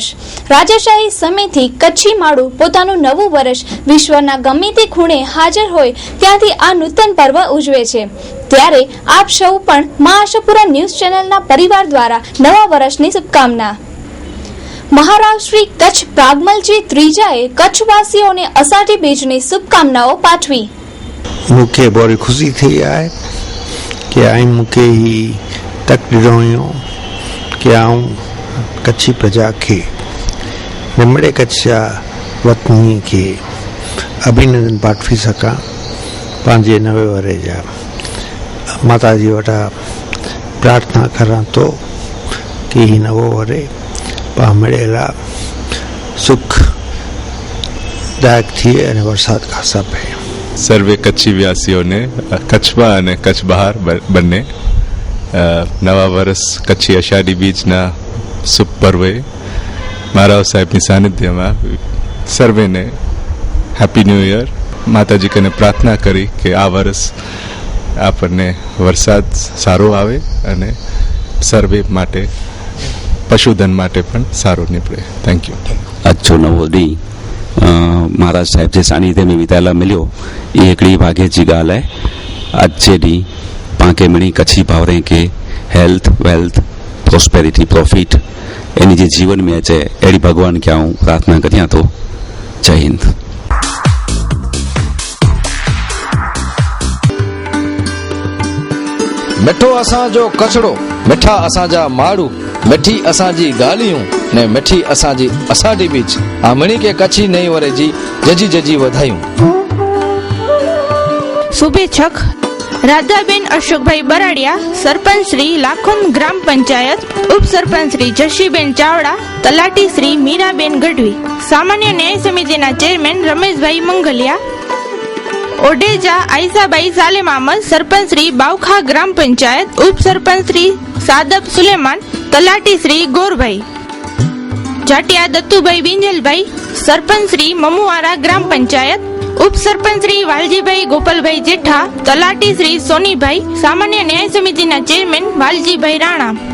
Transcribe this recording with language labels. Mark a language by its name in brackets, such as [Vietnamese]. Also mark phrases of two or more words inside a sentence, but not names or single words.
[Gujarati] રાજાશાહી સમયથી કચ્છી માળું પોતાનું નવું વર્ષ વિશ્વના ગમે તે ખૂણે હાજર હોય ત્યાંથી આ નૂતન પર્વ ઉજવે છે. ત્યારે આપ સૌ પણ મા આશાપુરા ન્યૂઝ ચેનલના પરિવાર દ્વારા નવા વર્ષની શુભકામના. મહારાજ શ્રી કચ્છ પ્રાગમલજી ત્રીજાએ કચ્છવાસીઓને અષાઢી બીજની શુભકામનાઓ પાઠવી. [Kachhi] मूंखे बड़ी खुशी थी आहे कि मूंखे ही तक ॾिनो हुयो कि कच्छी प्रजा खे नमड़े कच्छ वतनी के अभिनंदन पाठवी सकां. पंहिंजे नवे वरे जा माता जी वटा प्रार्थना करां तो कि ही नवो वरे मिलेला सुखदायक थिए અને વરસાદ ખાસા પડે. [Gujarati] સર્વે કચ્છી વ્યાસીઓને કચ્છમાં અને કચ્છ બહાર બંને નવા વર્ષ કચ્છી અષાઢી બીજના શુભ પર્વે મહારાજ સાહેબની સાનિધ્યમાં સર્વેને [English] happy new year. [Gujarati] માતાજી કને પ્રાર્થના કરી કે આ વર્ષ આપણને વરસાદ સારો આવે અને સર્વે માટે પશુધન માટે પણ સારો નીકળે. [English] thank you. [Kachhi] अच्छो नवो ॾींहुं महाराज साहिब जे सानिध्य में वितायला मिलियो ये हिकिड़ी भाग्य जी ॻाल्हि आहे. अॼु जे ॾींहुं पाण खे मिणी कच्छी भाउरनि खे [English] health wealth prosperity profit [Kachhi] इन जे जीवन में अचे अहिड़ी भॻवान खे आऊं प्रार्थना करियां थो. जय हिंद. मिठो असांजो कचड़ो, मिठा असांजा माड़ू, मिठी असांजी ॻाल्हियूं ने मिठी असांजी अषाढ़ी बीज. आमणी के कच्छी नई वरे जी जजी जजी वधायूं. [Gujarati] શુભેચ્છક રાધાબેન અશોકભાઈ બરાડિયા, સરપંચ શ્રી લાખોમ ગ્રામ પંચાયત, ઉપસરપંચ શ્રી જશીબેન ચાવડા, તલાટી શ્રી મીરાબેન ગઢવી, સામાન્ય ન્યાય સમિતિના ચેરમેન રમેશભાઈ મંગલિયા, ઓઢેજા આઈસાબાઈ સાલેમ અહમદ, સરપંચ શ્રી બાવખા ગ્રામ પંચાયત, ઉપસરપંચ શ્રી સાદબ સુલેમાન, તલાટી શ્રી ગોરભાઈ, જાટિયા દત્તુભાઈ બિંજલભાઈ, સરપંચ શ્રી મમુવારા ગ્રામ પંચાયત, ઉપસરપંચ શ્રી વાલજીભાઈ ગોપાલભાઈ જેઠા, તલાટી શ્રી સોનીભાઈ, સામાન્ય ન્યાય સમિતિના ચેરમેન વાલજીભાઈ રાણા.